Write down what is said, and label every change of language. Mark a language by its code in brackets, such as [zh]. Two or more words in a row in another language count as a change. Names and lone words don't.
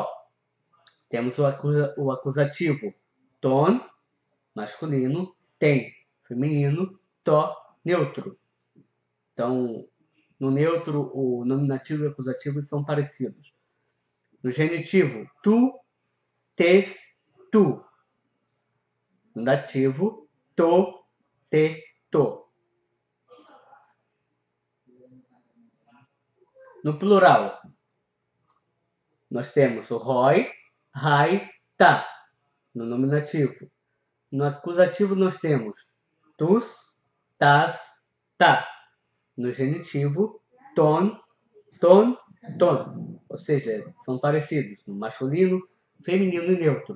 [pt] Temos o acusativo, ton, masculino, tem, feminino, tó, neutro. Então, no neutro, o nominativo e o acusativo são parecidos. No genitivo, [el] τοῦ, τῆς, τοῦ. [pt] No dativo, [el] τῷ, τῇ, τῷ. [pt] No plural, nós temos o [el] οἱ, αἱ, [pt] tá. No nominativo. No acusativo, nós temos [el] τούς, τάς, τά. [pt] No genitivo, [el] τῶν, τῶν, τῶν. [pt] Ou seja, são parecidos no masculino, feminino e neutro.